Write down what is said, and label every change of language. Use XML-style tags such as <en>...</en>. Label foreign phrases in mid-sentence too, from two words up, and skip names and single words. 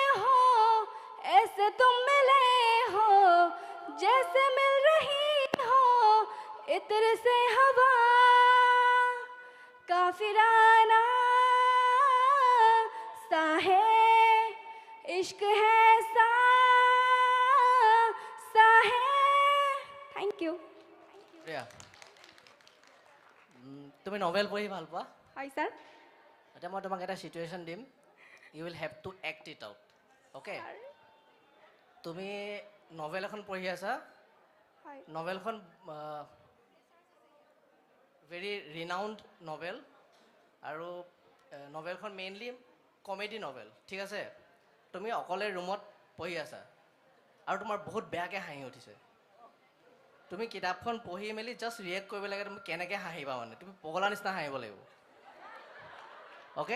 <hi>हो जैसे मिल रही इत्र से हवा काफिराना सा है इश्क है सा है</hi> <en>thank you</en> <as>প্ৰিয়া তুমি নভেল পঢ়ি ভাল পোৱা হয় স্যার এতিয়া মই তোমাক এটা সিচুৱেশ্যন দিম</as> <en>you will have to act it out okay</en> <as>তুমি নভেল এখন পঢ়ি আছা হয় নভেলখন</as> <en>very renowned novel</en> <as>আৰু নভেলখন মেইনলি</as> <en>comedy novel</en> <as>ঠিক আছে তুমি অকলে ৰুমত পঢ়ি আছা আৰু তোমাৰ বহুত বেয়াকৈ হাঁহি উঠিছে তুমি কিতাপখন পঢ়ি মেলি</as> <en>just react</en> <as>কৰিব লাগে তুমি কেনেকৈ হাঁহিবা মানে তুমি পগলা নিচিনা হাঁহিব লাগিব অ'কে</as>